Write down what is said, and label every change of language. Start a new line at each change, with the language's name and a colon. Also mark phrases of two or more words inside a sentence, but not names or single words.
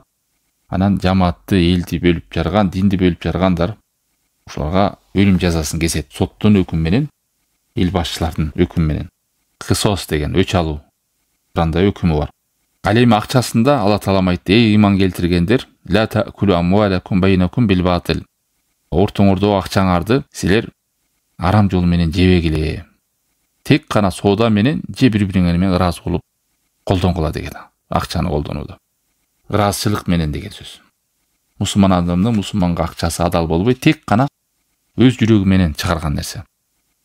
Kyrgyz: Анан жамаатты, элди бөлүп жарган, динди бөлүп жаргандар ушуларга өлүм жазасын кесет. Соттун өкүмү менен, эл башчылардын өкүмү менен. Кысос деген өч алуу. Кандай өкүмү бар. Ал эми акчасында Алла Таалам айтты: "Эй ыйман келтиргендер,
Arabic: لا تأكلوا أموالكم بينكم بالباطل."
Kyrgyz: Ортоңордо акчаңарды силер арам жол менен жебегиле. Тек гана соода менен же бири-бириңер менен ыраазы болуп колдонгула деген. Акчаны колдонууда. Ыраазычылык менен деген сөз. Мусулман адамдын мусулманга акчасы адал болбой, тек гана өз жүрөгү менен чыгарган нерсе.